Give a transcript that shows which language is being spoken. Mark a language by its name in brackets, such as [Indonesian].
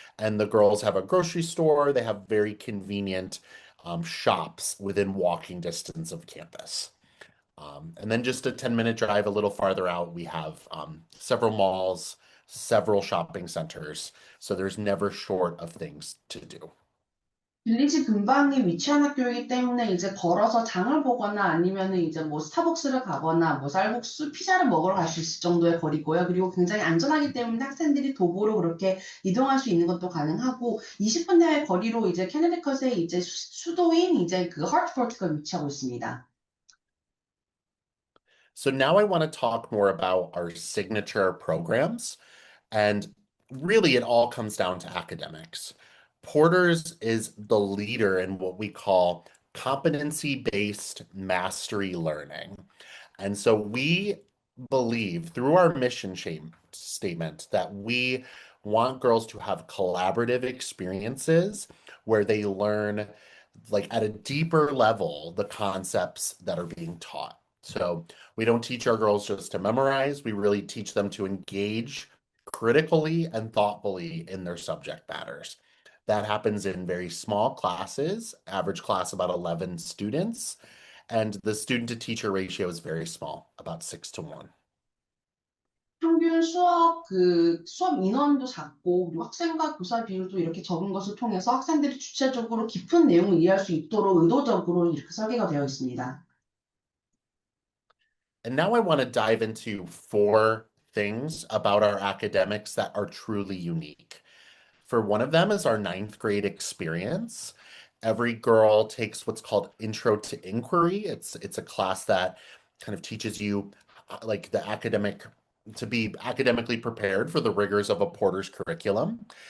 [English] And the girls have a grocery store, they have very convenient shops within walking distance of campus. And then just a 10-minute drive a little farther out, we have several malls, several shopping centers. So there's never short of things to do. [Korean] 빌리지 근방에 위치한 학교이기 때문에 이제 걸어서 장을 보거나 아니면은 이제 뭐 스타벅스를 가거나 뭐 쌀국수, 피자를 먹으러 갈 수 있을 정도의 거리고요. 그리고 굉장히 안전하기 때문에 학생들이 도보로 그렇게 이동할 수 있는 것도 가능하고 20분 내의 거리로 이제 캐네디컷의 이제 수도인 이제 그 하트포트가 위치하고 있습니다. [English] So now I want to talk more about our signature programs. And really, it all comes down to academics. Porter's is the leader in what we call competency-based mastery learning. And so we believe through our mission statement that we want girls to have collaborative experiences where they learn like at a deeper level the concepts that are being taught. So we don't teach our girls just to memorize, we really teach them to engage critically and thoughtfully in their subject matters. That happens in very small classes, average class about 11 students, and the student to teacher ratio is very small, about 6-1. [Korean] 평균 수업 인원도 작고, 그리고 학생과 교사 비율도 이렇게 적은 것을 통해서 학생들이 주체적으로 깊은 내용을 이해할 수 있도록 의도적으로 이렇게 설계가 되어 있습니다. [English] And now I want to dive into 4 things about our academics that are truly unique. For one of them is our 9th grade experience. Every girl takes what's called Intro to Inquiry. It's a class that kind of teaches you like to be academically prepared for the rigors of a Porter's curriculum.